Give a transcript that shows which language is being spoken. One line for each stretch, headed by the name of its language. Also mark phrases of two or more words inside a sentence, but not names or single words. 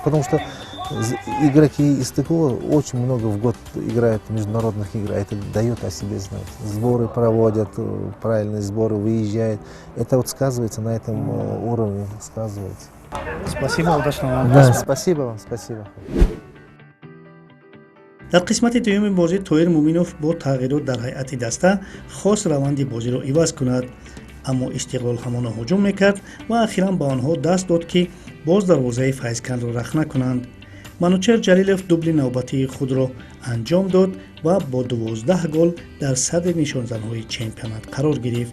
Russian: Потому что игроки из Тыкова очень много в год играют международных игр, а это дает о себе знать. Сборы проводят, правильные сборы, выезжают. Это вот сказывается на этом уровне, сказывается. Спасибо, удачного вам. Да, спасибо вам, спасибо.
Tajik: дар қисмати дуюми бозӣ Тоир Муминов бо тағйирот дар ҳайати даста хост раванди бозиро иваз кунад, аммо Истиқлол ҳамона ҳуҷум мекард ва ахиран ба онҳо даст дод ки боз дарвозаи Файзкандро рах накунанд. манучер ҷалилов дубли навбатии худро анҷом дод ва бо 12 гол дар садри нишонзанҳои чемпионат қарор гирифт.